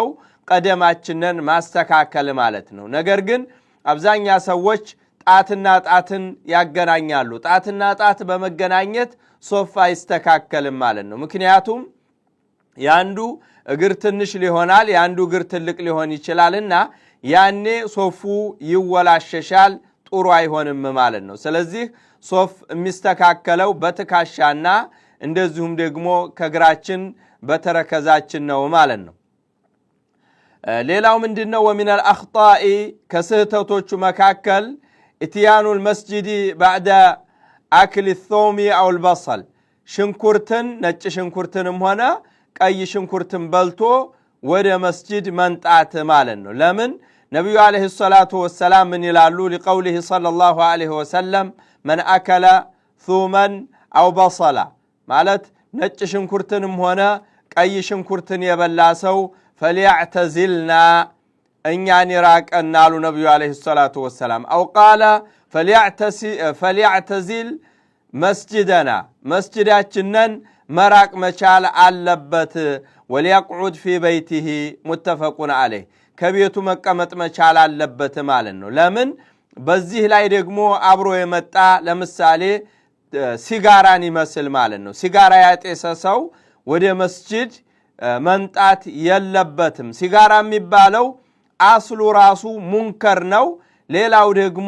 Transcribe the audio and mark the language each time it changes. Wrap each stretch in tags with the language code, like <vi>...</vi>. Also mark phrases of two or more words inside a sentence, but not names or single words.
<am>ቀደማችንን ማስተካከል ማለት ነው ነገር ግን አብዛኛ ሰዎች ጣትና ጣትን ያገናኛሉ ጣትና ጣት በመገናኘት ሶፍ አይስተካከልም ማለት ነው ምክንያቱም ያንዱ እግር ትንሽ ሊሆናል ያንዱ እግር ትልቅ ሊሆን ይችላልና ያኔ ሶፉ ይወላሸሻል ጥሩ አይሆንም ማለት ነው ስለዚህ ሶፍ የሚስተካከለው በትካሻና እንደዚሁም ደግሞ ከግራችን በተረከዛችን ነው ማለት ነው ሌላው ምንድነው</am> <ar>ومن الأخطاء</ar> <am>ከስህተቶቹ መካከል</am> <ar>اتيان المسجد بعد أكل الثوم أو البصل</ar> <am>ሽንኩርትን ነጭ ሽንኩርትንም ሆነ ቀይ ሽንኩርትን በልቶ ወደ መስጂድ መንጣት ማለት ነው ለምን ነብዩ</am> <ar>عليه الصلاة والسلام</ar> <am>ምን ይላሉ</am> <ar>لقوله صلى الله عليه وسلم من أكل ثوما أو بصلا</ar> <am>ማለት ነጭ ሽንኩርትንም ሆነ ቀይ ሽንኩርትን የበላ ሰው فليعتزلنا እኛን ይራቀን አሉ ነብዩ</am> <ar>عليه الصلاة والسلام أو قال فليعتزل مسجدنا</ar> <am>መስጂዳችንን መራቅ መቻል አለበት</am> <ar>وليقعد في بيته متفق عليه</ar> <am>ከቤቱ መቀመጥ መቻል አለበት ማለት ነው ለምን በዚህ ላይ ደግሞ አብሮ የመጣ ለምሳሌ ሲጋራን ይመስል ማለት ነው ሲጋራ ያጤሰ ሰው ወደ መስጂድ መንጣት የለበትም ሲጋራ የሚባለው አስሉ ራሱ ሙንከር ነው ሌላው ደግሞ</am>